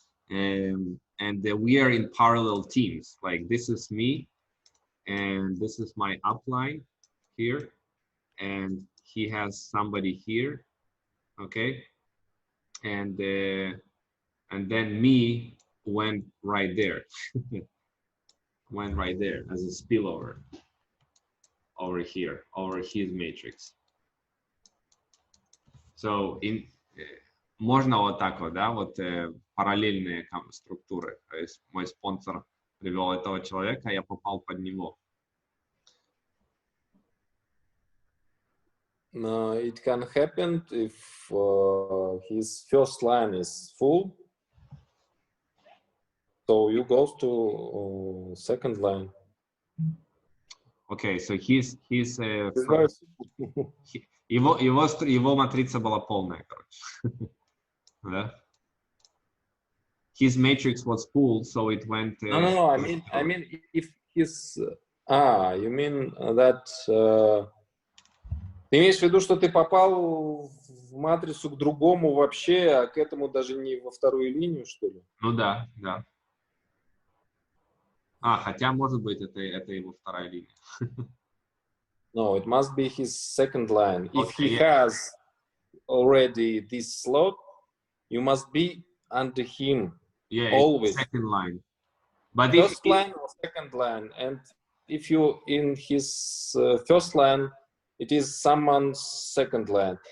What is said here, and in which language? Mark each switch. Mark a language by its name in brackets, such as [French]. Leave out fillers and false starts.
[English] And we are in parallel teams. Like this is me, and this is my upline here, and he has somebody here, okay? And then me went right there, went right there as a spillover over here, over his matrix. So [Russian] можно вот так вот, да, вот параллельные структуры. То есть мой спонсор привел этого человека, а я попал под него. [English] It can happen if his first line is full. So you go to second line. Okay, so [Russian] его матрица была полная, короче. Да? [English] His matrix was full, so it went. No. I mean, if his you mean that. [Russian] Ты имеешь в виду, что ты попал в матрицу к другому вообще, а к этому даже не во вторую линию, что ли? Ну да, да. Хотя, может быть, это его вторая линия. [English] No, it must be his second line. If Okay, he has already this slot, you must be under him. Yeah, always. Second line. But first line or second line. And if you in his first line, it is someone's second line.